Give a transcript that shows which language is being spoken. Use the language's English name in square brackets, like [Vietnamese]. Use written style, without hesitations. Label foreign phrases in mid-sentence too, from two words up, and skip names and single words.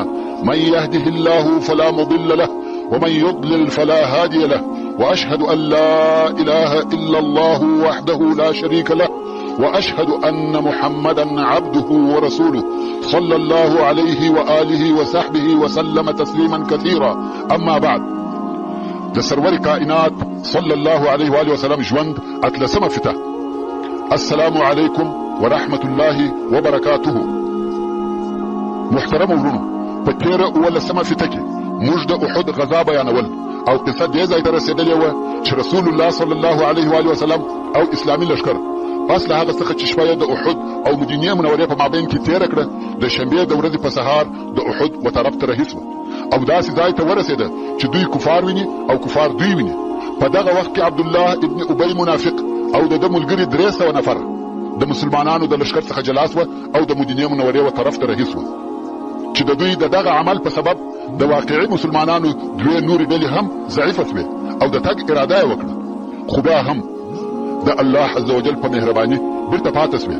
[Arabic] من يهده الله فلا مضل له ومن يضلل فلا هادي له، وأشهد أن لا إله إلا الله وحده لا شريك له، وأشهد أن محمدا عبده ورسوله صلى الله عليه وآله وصحبه وسلم تسليما كثيرا. أما بعد، [Pashto] د سرور کائنات [Arabic] صلى الله عليه وآله وسلم [Pashto] ژوند اتلسمه فته. [Arabic] السلام عليكم ورحمة الله وبركاته. [Pashto] محترم ورونو، په تیره اولسمه فته کې موږ د احد غزا بیانول او قصه دې ځای ته رسېدلې وه چې رسول الله [Arabic] صلى الله عليه وآله وسلم [Pashto] او اسلامي لښکر پس له هغه څخه چې شپه د احد او مدینې منورې په مابین کې تیره کړه، د شنبې د ورځې په سهار د احد و طرف ته رهي سوه او داسې ځای ته ورسېده چې دوی کفار ویني او کفار دوی ویني. په دغه وخت کې عبدالله ابن ابی منافق او د ده ملګري 300 نفره د مسلمانانو د لښکر څخه جلا سوه او د مدینې منورې و طرف ته رهي سوه چې د دوی د دغه عمل په سبب د واقعي مسلمانانو 2 نورې ډلې هم ضعیفه سوې او د تګ اراده یې وکړه، خو بیا هم د الله [Arabic] عز وجل [Pashto] په مهرباني بیرته پاتې سوې.